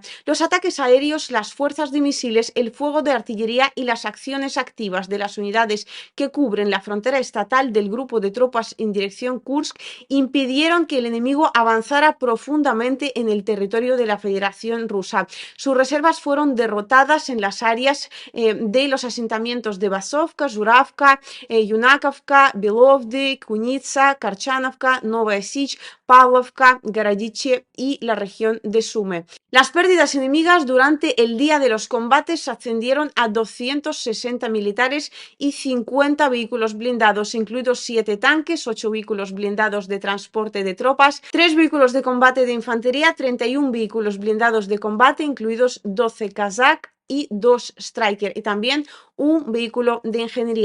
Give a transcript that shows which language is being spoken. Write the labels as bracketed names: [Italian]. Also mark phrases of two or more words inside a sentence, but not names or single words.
[Spanish] Los ataques aéreos, las fuerzas de misiles, el fuego de artillería y las acciones activas de las unidades que cubren la frontera estatal del grupo de tropas en dirección Kursk impidieron que el enemigo avanzara profundamente en el territorio de la Federación Rusa. Sus reservas fueron derrotadas en las áreas de los asentamientos de Basovka, Zhuravka, Yunakovka, Belovdy, Kunitsa, Karchanovka, Novaya Sich, Pavlovka, Garadiche y la región de Sumy. Las pérdidas enemigas durante el día de los combates ascendieron a 260 militares y 50 vehículos blindados, incluidos 7 tanques, 8 vehículos blindados de transporte de tropas, 3 vehículos de combate de infantería, 31 vehículos blindados de combate, incluidos 12 Kazakh y 2 Striker, y también un vehículo de ingeniería.